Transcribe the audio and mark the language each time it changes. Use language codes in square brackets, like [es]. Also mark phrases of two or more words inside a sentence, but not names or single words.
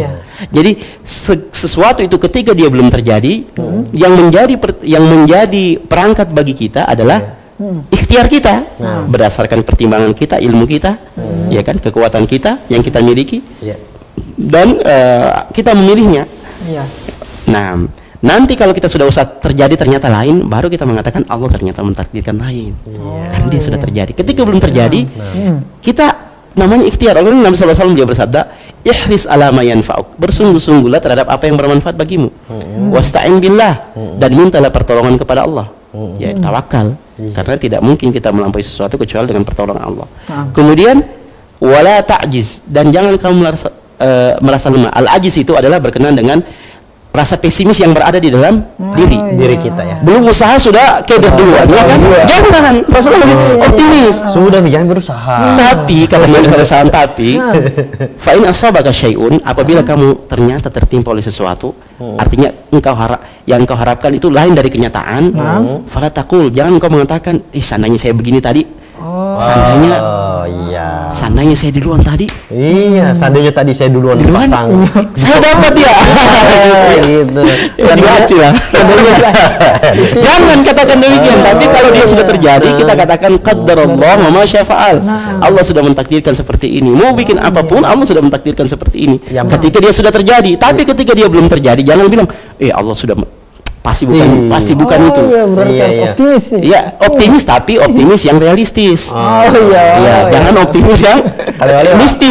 [id] Jadi sesuatu itu ketika dia belum terjadi, yang menjadi perangkat bagi kita adalah ikhtiar kita, berdasarkan pertimbangan kita, ilmu kita, ya kan, kekuatan kita yang kita miliki, dan kita memilihnya. Nah, nanti kalau kita sudah usah terjadi ternyata lain, baru kita mengatakan Allah ternyata mentakdirkan lain, karena dia sudah terjadi. Ketika belum terjadi, kita namanya ikhtiar. Nabi SAW dia bersabda, [ar] احرص على ما ينفعك, [id] bersungguh-sungguhlah terhadap apa yang bermanfaat bagimu, [ar] واستعن بالله, [id] dan mintalah pertolongan kepada Allah. Ya, tawakal, karena tidak mungkin kita melampaui sesuatu kecuali dengan pertolongan Allah. Kemudian [ar] ولا تعجز, [id] dan jangan kamu merasa lemah. Al-ajiz itu adalah berkenaan dengan rasa pesimis yang berada di dalam diri kita, ya. Belum usaha sudah keder duluan, ya kan? Jangan, Rasulullah optimis. Sudah jangan berusaha. Tapi kata Nabi SAW, [ar] فإن أصابك شيء, [id] apabila kamu ternyata tertimpa oleh sesuatu, artinya yang engkau harapkan itu lain dari kenyataan, [ar] فلا تقل, [id] jangan engkau mengatakan, seandainya saya begini tadi, seandainya saya duluan tadi. Iya, seandainya tadi saya duluan dipasang. Saya dapat ya. Gitu. Lah. Jangan katakan demikian, tapi kalau dia sudah terjadi, kita katakan [ar] قدر الله وما شاء فعل. [id] Allah sudah mentakdirkan seperti ini. Mau bikin apapun, Allah sudah mentakdirkan seperti ini. Ketika dia sudah terjadi, tapi ketika dia belum terjadi, jangan bilang, Allah sudah pasti bukan itu. Iya, berarti harus optimis sih. Iya, optimis tapi optimis yang realistis. Iya, jangan optimis yang mistis.